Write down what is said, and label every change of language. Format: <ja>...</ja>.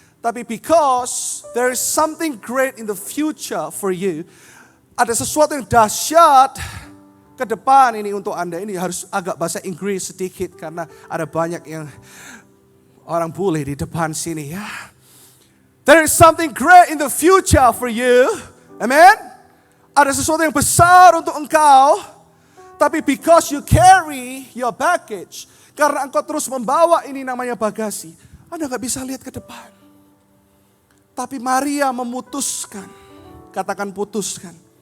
<id>Tapi</id> <en>because there is something great in the future for you,</en> <id>ada sesuatu yang dahsyat ke depan ini untuk Anda. Ini harus agak bahasa Inggris sedikit karena ada banyak yang orang bule di depan sini ya.</id> <en>There is something great in the future for you. Amen.</en> <id>Ada sesuatu yang besar untuk engkau. Tapi</id> <en>because you carry your baggage,</en> <id>karena engkau terus membawa ini namanya bagasi, Anda gak bisa lihat ke depan. Tapi Maria memutuskan, katakan putuskan.</id>